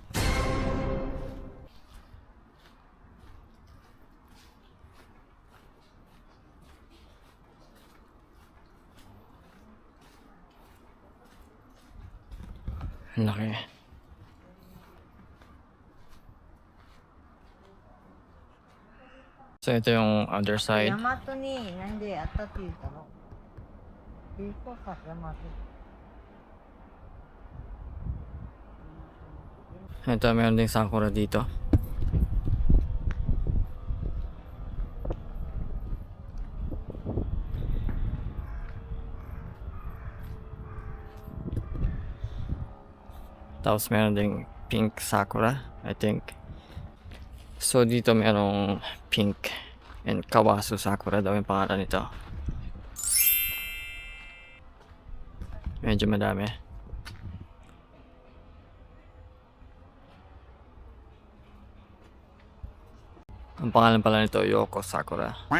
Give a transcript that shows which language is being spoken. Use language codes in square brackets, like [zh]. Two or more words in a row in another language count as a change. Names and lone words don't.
[tl] Ang laki. So ito yung [en] other side. [ja] 大和になんであったって言ったの？いい子か、大和。 [tl] Ito meron ding sakura dito. Tapos meron ding pink sakura, [en] I think. [tl] So dito merong [en] pink and [tl] kawasu sakura daw yung pangalan nito. Medyo madami. Ang pangalan pala nito Yoko Sakura.